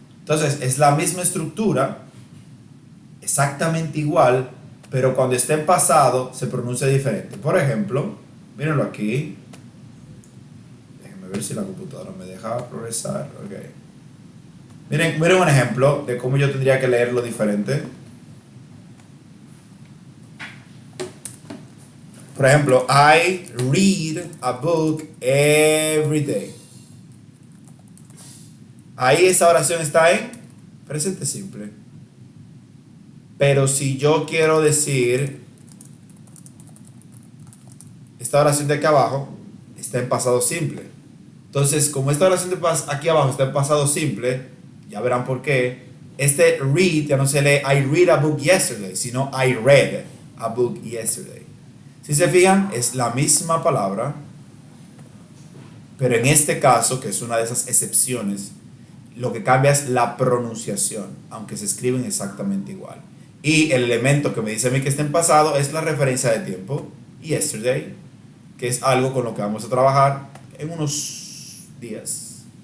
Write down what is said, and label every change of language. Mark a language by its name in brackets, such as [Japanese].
[Spanish] Entonces es la misma estructura, exactamente igual, pero cuando está en pasado se pronuncia diferente. Por ejemplo, mírenlo aquí. Déjenme ver si la computadora me deja progresar. Okay. Miren un ejemplo de cómo yo tendría que leerlo diferente. Por ejemplo, [English] I read a book every day. [Spanish] Ahí esa oración está en presente simple. Pero si yo quiero decir, esta oración de aquí abajo está en pasado simple. Entonces, como esta oración de aquí abajo está en pasado simple, ya verán por qué. Este [English] read [Spanish] ya no se lee [English] I read a book yesterday, [Spanish] sino [English] I read a book yesterday. [Spanish] Si se fijan, es la misma palabra, pero en este caso, que es una de esas excepciones, lo que cambia es la pronunciación, aunque se escriben exactamente igual. Y el elemento que me dice a mí que está en pasado es la referencia de tiempo, yesterday, que es algo con lo que vamos a trabajar en unos días.